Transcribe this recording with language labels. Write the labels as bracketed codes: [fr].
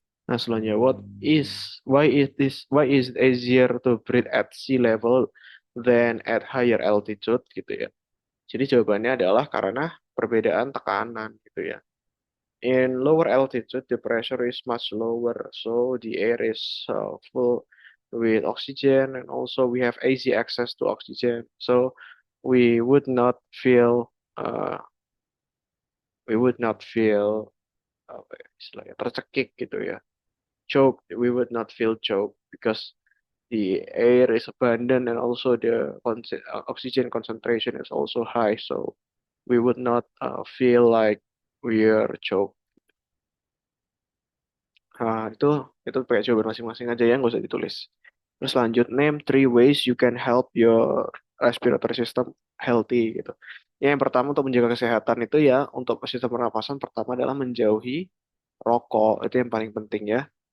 [id] Nah, selanjutnya, [en] why is it easier to breathe at sea level than at higher altitude gitu ya. [id] Jadi jawabannya adalah karena perbedaan tekanan gitu ya. [en] In lower altitude, the pressure is much lower, so the air is full with oxygen, and also we have easy access to oxygen. So we would not feel uh, we would not feel [id] apa ya, istilahnya tercekik gitu ya. [en] Choke, we would not feel choke because the air is abundant and also the oxygen concentration is also high, so we would not feel like we are choked. [id] Nah, itu pakai jawaban masing-masing aja ya, nggak usah ditulis. Terus lanjut, [en] name three ways you can help your respiratory system healthy [id] gitu. Ya, yang pertama untuk menjaga kesehatan itu ya, untuk sistem pernapasan pertama adalah menjauhi rokok, itu yang paling penting ya.